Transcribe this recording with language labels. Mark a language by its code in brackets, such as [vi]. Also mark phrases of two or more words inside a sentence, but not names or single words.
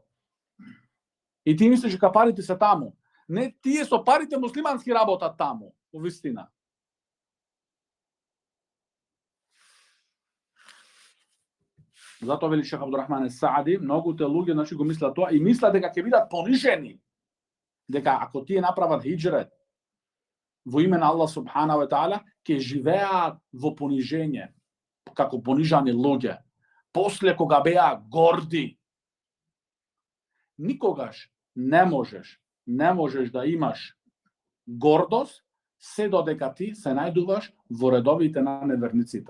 [mk] И ти мислиш дека парите се таму. Не, тие со парите муслимански работат таму, во вистина. Затоа вели Шех Абдурахман Саади, многуте луѓе значи го мислат тоа и мислат дека ќе бидат понижени. Дека ако тие направат хиџрет во име на Аллах [ar] سبحانه وتعالى, [mk] ќе живеат во понижење, како понижани луѓе. После кога беа горди. Никогаш не можеш да имаш гордост се додека ти се најдуваш во редовите на неверниците.